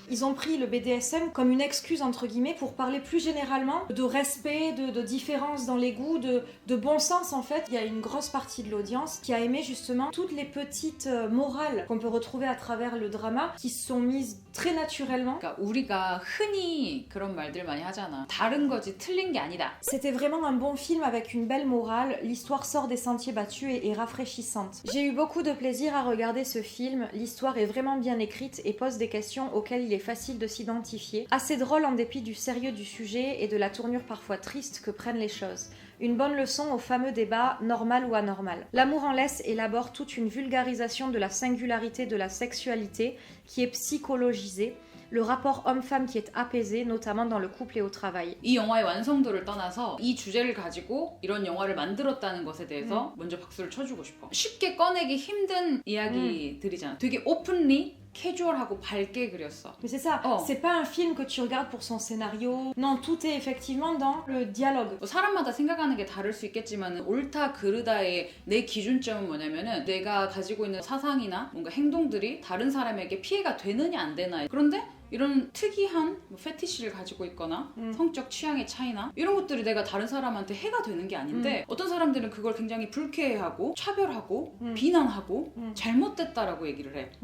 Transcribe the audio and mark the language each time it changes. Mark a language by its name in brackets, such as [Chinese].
[French] Ils ont pris le BDSM comme une excuse entre guillemets pour parler plus généralement de respect, de différence dans les goûts, de bon sens en fait. Il y a une grosse partie de l'audience qui a aimé justement toutes les petites morales qu'on peut retrouver à travers le drama qui se sont mises très naturellement. [Korean] 그러니까 우리가 흔히 그런 말들 많이 하잖아. 다른 거지 틀린 게 아니다. [French] C'était vraiment un bon film avec une belle morale, l'histoire sort des sentiers battus et est rafraîchissante. J'ai eu beaucoup de plaisir à regarder ce film, l'histoire est vraiment bien écrite et pose des questions auxquelles il est facile de s'identifier. Assez drôle en dépit du sérieux du sujet et de la tournure parfois triste que prennent les choses. Une bonne leçon au fameux débat normal ou anormal. L'amour en laisse élabore toute une vulgarisation de la singularité de la sexualité qui est psychologisée, le rapport homme-femme qui est apaisé, notamment dans le couple et au travail. [Korean] 이 영화의 완성도를 떠나서 이 주제를 가지고 이런 영화를 만들었다는 것에 대해서 먼저 박수를 쳐주고 싶어. 쉽게 꺼내기 힘든 이야기들이잖아. 되게 오픈리 캐주얼하고 밝게 그렸어. [French] Mais c'est ça, c'est pas un film que tu regardes pour son scénario. Non, tout est effectivement dans le dialogue. [Korean] 사람마다 생각하는 게 다를 수 있겠지만 옳다 그르다의 내 기준점은 뭐냐면은 내가 가지고 있는 사상이나 뭔가 행동들이 다른 사람에게 피해가 되느냐 안 되나. 그런데 이런 특이한 뭐 패티시를 가지고 있거나 성적 취향의 차이나 이런 것들이 내가 다른 사람한테 해가 되는 게 아닌데 어떤 사람들은 그걸 굉장히 불쾌해하고 차별하고 비난하고 잘못됐다라고 얘기를 해.